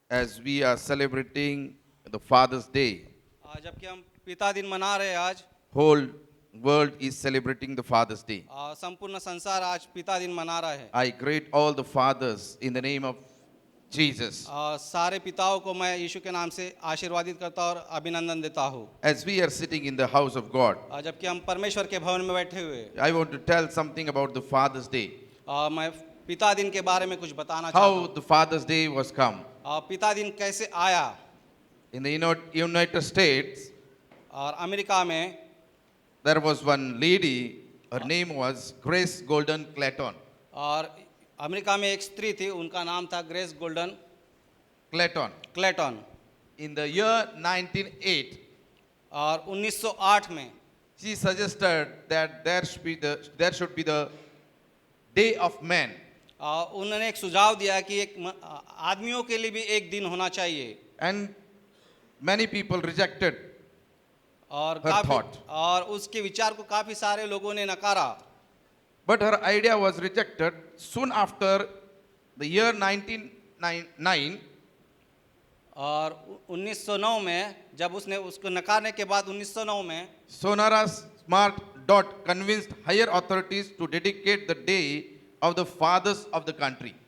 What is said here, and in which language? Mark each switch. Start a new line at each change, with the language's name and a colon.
English: as we are celebrating the Father's Day.
Hindi: जबकि हम पिता दिन मना रहे हैं आज,
English: Whole world is celebrating the Father's Day.
Hindi: संपूर्ण संसार आज पिता दिन मना रहा है।
English: I greet all the fathers in the name of Jesus.
Hindi: सारे पिताओं को मैं यीशु के नाम से आशीर्वादित करता और अभिनंदन देता हूँ।
English: As we are sitting in the house of God,
Hindi: जबकि हम परमेश्वर के भवन में बैठे हुए हैं,
English: I want to tell something about the Father's Day.
Hindi: मैं पिता दिन के बारे में कुछ बताना चाहता
English: How
Hindi: हूँ।
English: the Father's Day was come.
Hindi: पिता दिन कैसे आया।
English: In the United States,
Hindi: और अमेरिका में
English: there was one lady, her name was Grace Golden Clayton.
Hindi: और अमेरिका में एक स्त्री थी, उनका नाम था grace golden
English: Clayton.
Hindi: Clayton.
English: In the year 1908,
Hindi: और 1908 में
English: she suggested that there should be the Day of Man.
Hindi: उन्होंने एक सुझाव दिया कि एक आदमियों के लिए भी एक दिन होना चाहिए।
English: And many people rejected
Hindi: और
English: her thought.
Hindi: और उसके विचार को काफी सारे लोगों ने नकारा।
English: But her idea was rejected soon after the year 1909.
Hindi: और 1909 में जब उसने उसको नकारने के बाद 1909 में
English: Sonara Smart Dot convinced higher authorities to dedicate the day of the fathers of the country.